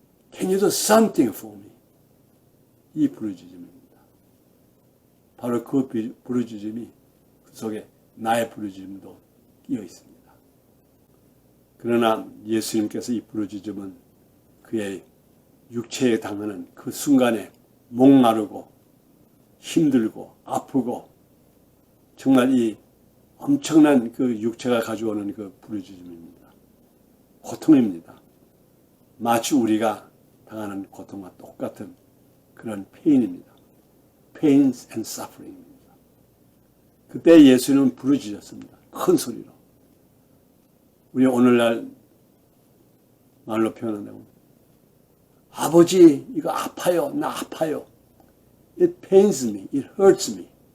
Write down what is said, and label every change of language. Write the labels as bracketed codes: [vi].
[en] Can you do something for me? [ko] 이 부르짖음입니다. 바로 그 부르짖음이 그 속에 나의 부르짖음도 끼어 있습니다. 그러나 예수님께서 이 부르짖음은 그의 육체에 당하는 그 순간에 목마르고 힘들고 아프고 정말 이 엄청난 그 육체가 가져오는 그 부르짖음입니다. 고통입니다. 마치 우리가 당하는 고통과 똑같은 그런 페인입니다. [en] Pains and suffering입니다. [ko] 그때 예수님은 부르짖었습니다. 큰 소리로. 우리 오늘날 말로 표현한다고 아버지 이거 아파요. 나 아파요. [en] It pains me. It hurts me.